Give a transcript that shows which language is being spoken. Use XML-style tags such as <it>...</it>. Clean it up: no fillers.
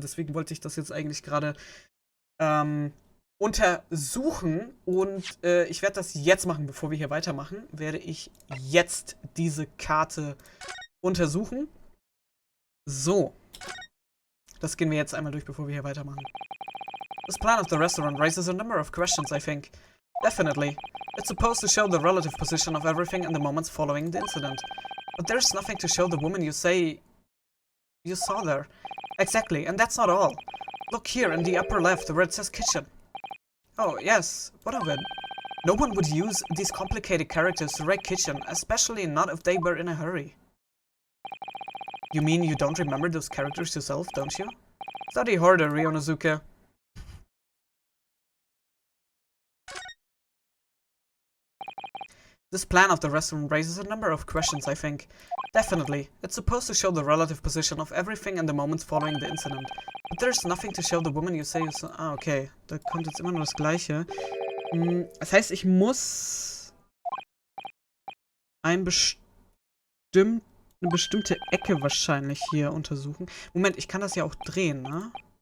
<de>Deswegen wollte ich das jetzt eigentlich gerade untersuchen. Und ich werde das jetzt machen, bevor wir hier weitermachen. Werde ich jetzt diese Karte untersuchen. So. Das gehen wir jetzt einmal durch, bevor wir hier weitermachen.</de> <en>This plan of the restaurant raises a number of questions, I think. Definitely. It's supposed to show the relative position of everything in the moments following the incident. But there's nothing to show the woman you say you saw there. Exactly, and that's not all. Look here in the upper left where it says kitchen. Oh, yes. What of it? No one would use these complicated characters to write kitchen, especially not if they were in a hurry. You mean you don't remember those characters yourself, don't you? Study harder, Ryunosuke. This plan of the restaurant raises a number of questions, I think. Definitely. It's supposed to show the relative position of everything in the moments following the incident. But there's nothing to show the woman you say you saw. Ah, okay.</en> <de>Da kommt jetzt immer nur das Gleiche. Das heißt, ich muss eine bestimmte Ecke wahrscheinlich hier untersuchen. Moment, ich kann das ja auch drehen, ne?</de>